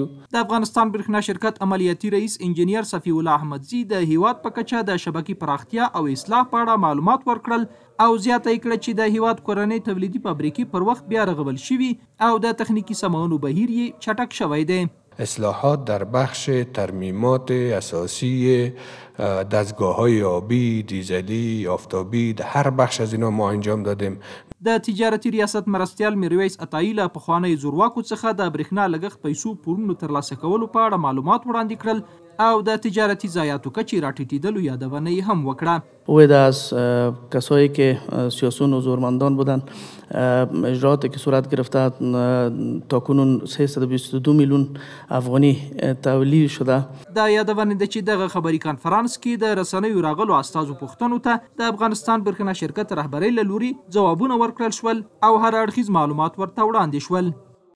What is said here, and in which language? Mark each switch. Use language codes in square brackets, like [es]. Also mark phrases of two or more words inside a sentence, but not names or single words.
[ps] د افغانستان برښنا شرکت عملیاتي رئیس انجینیر صفی الله احمدزي د هیواد په کچه د شبکې پراختیا او اصلاح په اړه معلومات ورکړل او زیاته یې کړه چې د هیواد کورنۍ تولیدي فابریکې پر وخت بیا رغول شوي او د تخنیکی سمونو بهیر یې چټک شوی دی. [fa] اصلاحات در بخش ترمیمات اساسی دستگاه‌های آبی، دیزلی، آفتابی، در هر بخش از اینا ما انجام دادیم. [ps] د تجارتي ریاست مرستیال میرویس عطایي له پخوانیو زورواکو څخه د برېښنا لګښت پیسو پورونو ترلاسه کولو په اړه معلومات وړاندې کړل او د تجارتي ضایعاتو کچې راټیټېدلو یادونه یې هم وکړه. [fa] اوید از کسایی که سیاسیون و زورمندان بودن اجراعاتی که صورت گرفته تاکنون 322 میلیون افغانی تولید شده. [ps] دا یادونه ده چې دغه خبري کنفرانس کې د رسنیو راغلو استازو پوښتنو ته د افغانستان برښنا شرکت رهبرۍ له لوري ځوابونه ورکړل شول او هر اړخیز معلومات ورته وړاندې شول.